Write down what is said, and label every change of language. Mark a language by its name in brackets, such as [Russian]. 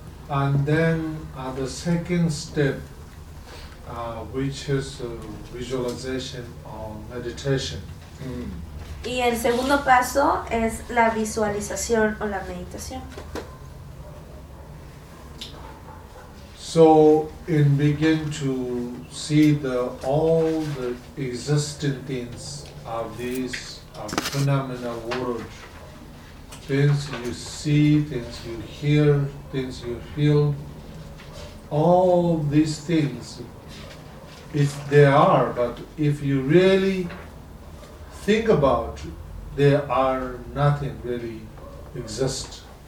[English] And then the second step, which is visualization or meditation. [Spanish] Y el segundo paso es la visualización o la meditación. [English] So in begin to see all the existing things of this phenomenal world. Things you see, things you hear, things you feel, all these things, if they are, but if you really think about, they are nothing really exist.